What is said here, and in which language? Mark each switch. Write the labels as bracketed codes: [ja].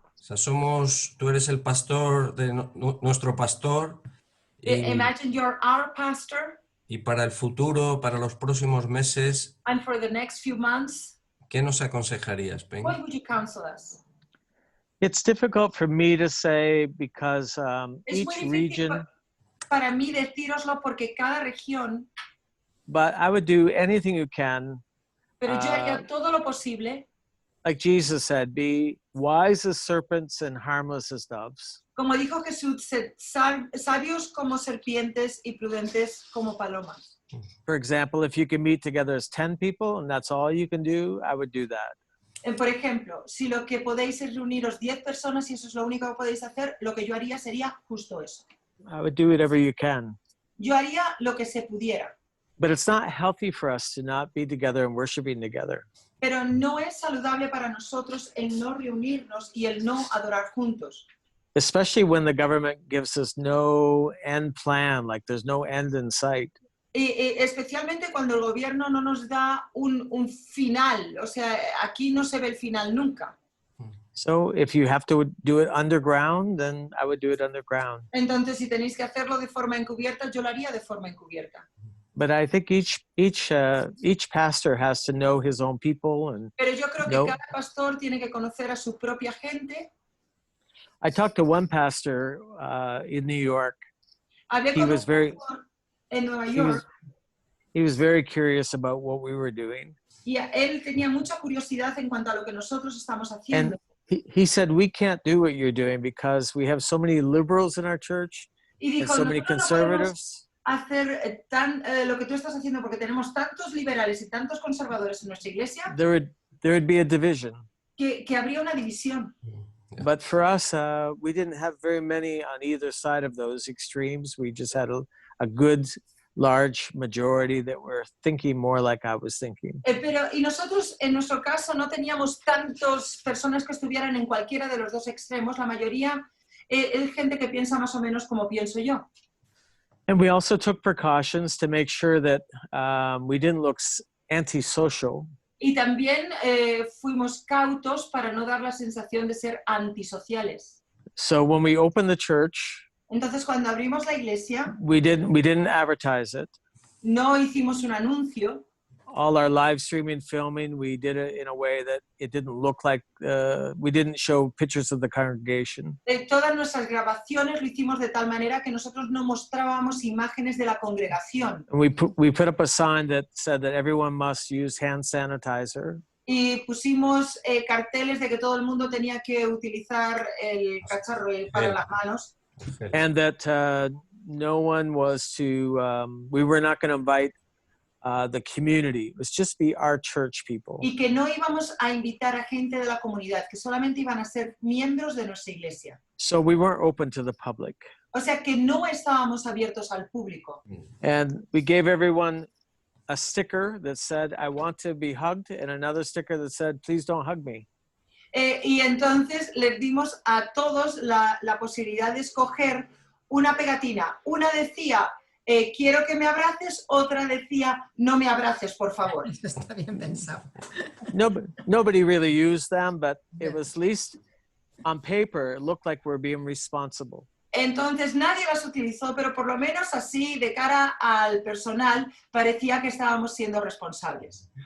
[es] O sea, tú eres el pastor de nuestro pastor. [en] Imagine you're our pastor. [es] Y para el futuro, para los próximos meses, [en] and for the next few months, [es] ¿qué nos aconsejarías, Penny? [en] What would you counsel us? It's difficult for me to say because each region. [es] Para mí decíroslo porque cada región. [en] But I would do anything you can. [es] Pero yo haría todo lo posible. [en] Like Jesus said, be wise as serpents and harmless as doves. [es] Como dijo Jesús, sabios como serpientes y prudentes como palomas. [en] For example, if you can meet together as 10 people and that's all you can do, I would do that. [es] Por ejemplo, si lo que podéis es reuniros 10 personas y eso es lo único que podéis hacer, lo que yo haría sería justo eso. [en] I would do whatever you can. [es] Yo haría lo que se pudiera. [en] But it's not healthy for us to not be together and worshiping together. [es] Pero no es saludable para nosotros el no reunirnos y el no adorar juntos. [en] Especially when the government gives us no end plan, like there's no end in sight. [es] Especialmente cuando el gobierno no nos da un final, o sea, aquí no se ve el final nunca. [en] So if you have to do it underground, then I would do it underground. [es] Entonces, si tenéis que hacerlo de forma encubierta, yo lo haría de forma encubierta. [en] But I think each pastor has to know his own people and. [es] Pero yo creo que cada pastor tiene que conocer a su propia gente. [en] I talked to one pastor in New York. He was very. [es] En Nueva York. [en] He was very curious about what we were doing. [es] Y él tenía mucha curiosidad en cuanto a lo que nosotros estamos haciendo. [en] And he said, we can't do what you're doing because we have so many liberals in our church and so many conservatives. [es] Hacer lo que tú estás haciendo porque tenemos tantos liberales y tantos conservadores en nuestra iglesia. [en] There would be a division. [es] Que habría una división. [en] But for us, we didn't have very many on either side of those extremes. We just had a good large majority that were thinking more like I was thinking. [es] Y nosotros, en nuestro caso, no teníamos tantas personas que estuvieran en cualquiera de los dos extremos. La mayoría es gente que piensa más o menos como pienso yo. [en] And we also took precautions to make sure that we didn't look antisocial. [es] Y también fuimos cautos para no dar la sensación de ser antisociales. [en] So when we opened the church, [es] Entonces, cuando abrimos la iglesia, [en] we didn't advertise it. [es] no hicimos un anuncio. [en] All our live streaming filming, we did it in a way that it didn't look like, we didn't show pictures of the congregation. [es] Todas nuestras grabaciones lo hicimos de tal manera que nosotros no mostrábamos imágenes de la congregación. [en] And we put up a sign that said that everyone must use hand sanitizer. [es] Y pusimos carteles de que todo el mundo tenía que utilizar el cacharro para las manos. [en] And that no one was to, we were not going to invite the community. It was just be our church people. [es] Y que no íbamos a invitar a gente de la comunidad, que solamente iban a ser miembros de nuestra iglesia. [en] So we weren't open to the public. [es] O sea que no estábamos abiertos al público. [en] And we gave everyone a sticker that said, I want to be hugged, and another sticker that said, please don't hug me. [es] Y entonces les dimos a todos la posibilidad de escoger una pegatina. Una decía, quiero que me abraces, otra decía, no me abraces, por favor. Eso está bien pensado. [en] Nobody really used them, but it was at least on paper, it looked like we're being responsible. [es] Entonces nadie las utilizó, pero por lo menos así, de cara al personal, parecía que estábamos siendo responsables.